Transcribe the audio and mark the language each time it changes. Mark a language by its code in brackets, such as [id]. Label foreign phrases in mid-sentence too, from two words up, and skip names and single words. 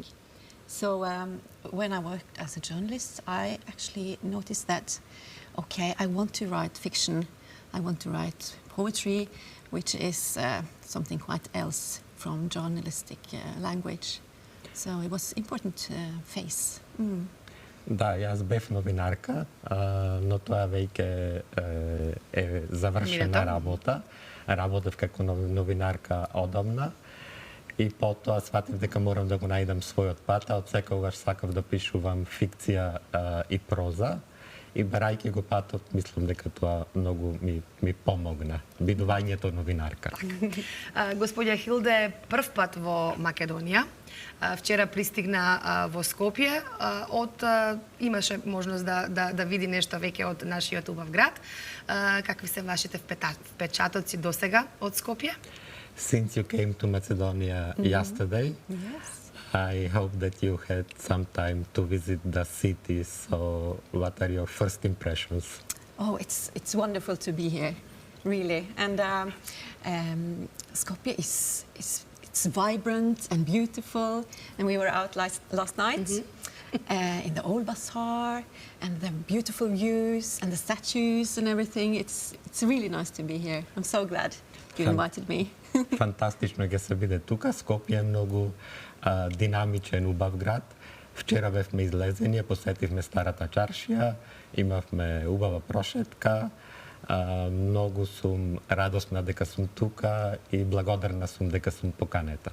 [en] So when I worked as a journalist, I actually noticed that, okay, I want to write fiction, I want to write poetry, which is something quite else from journalistic language. So it was important phase. [mk] Да, јас бев новинарка, но тоа веќе е завршена работа. Работев како новинарка одамна. И потоа сватив дека морам да го најдам својот пат, а од секогаш сакав да пишувам фикција и проза. И барајќи го патот, мислам дека тоа многу ми помогна, бидувањето новинарка. Господја Хилде е прв пат во Македонија. Вчера пристигна во Скопје, имаше можност да види нешто веќе од нашиот убав град. Какви се вашите впечатоци досега од Скопје? [en] Since you came to Macedonia yesterday, Yes. I hope that you had some time to visit the city. So, what are your first impressions? Oh, it's wonderful to be here, really. And Skopje it's vibrant and beautiful. And we were out last night in the old bazaar, and the beautiful views and the statues and everything. It's really nice to be here. I'm so glad you invited me. [mk] Фантастично е да се биде тука. Скопје е многу динамичен, убав град. Вчера бевме излезени, посетивме старата чаршија, имавме убава прошетка. Многу сум радосна дека сум тука и благодарна сум дека сум поканета.